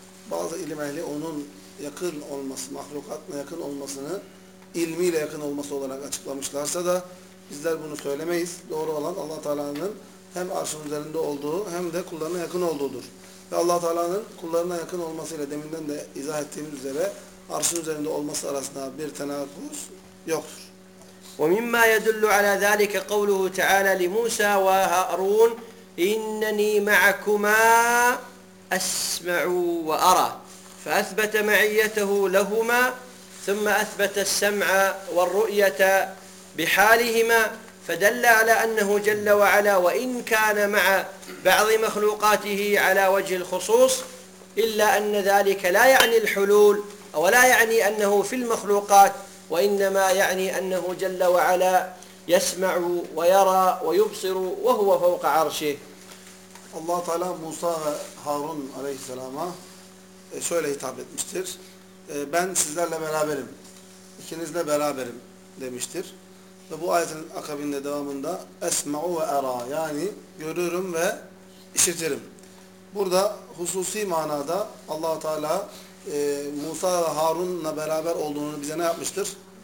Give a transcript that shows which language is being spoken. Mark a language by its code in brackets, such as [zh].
[ar] بَعْضُ إِلْمِ أَهْلِ أُنُونَ [tr] yakın olması, mahlukatla yakın olmasını ilmiyle yakın olması olarak açıklamışlarsa da bizler bunu söylemeyiz. Doğru olan Allah Teala'nın hem arşın üzerinde olduğu hem de kullarına yakın olduğudur. Ve Allah Teala'nın kullarına yakın olmasıyla deminden de izah ettiğimiz üzere arşın üzerinde olması arasında bir tenakuz yoktur. [ar] وَمِمَّا يَدُلُّ عَلَى ذَٰلِكَ قَوْلُهُ تَعَالَى لِمُوسَى وَهَارُونَ اِنَّنِي مَعَكُمَا أَسْمَعُ وَأَرَى فأثبت معيته لهما ثم أثبت السمع والرؤية بحالهما فدل على أنه جل وعلا وإن كان مع بعض مخلوقاته على وجه الخصوص إلا أن ذلك لا يعني الحلول ولا يعني أنه في المخلوقات وإنما يعني أنه جل وعلا يسمع ويرى ويبصر وهو فوق عرشه. الله تعالى موسى هارون عليه السلام [tr] şöyle hitap etmiştir. Ben sizlerle beraberim. İkinizle beraberim demiştir. Ve bu ayetin akabinde devamında [ar] esma'u ve era [tr] yani görürüm ve işitirim. Burada hususi manada Allah-u Teala Musa ve Harun'la beraber olduğunu bize ne yapmıştır?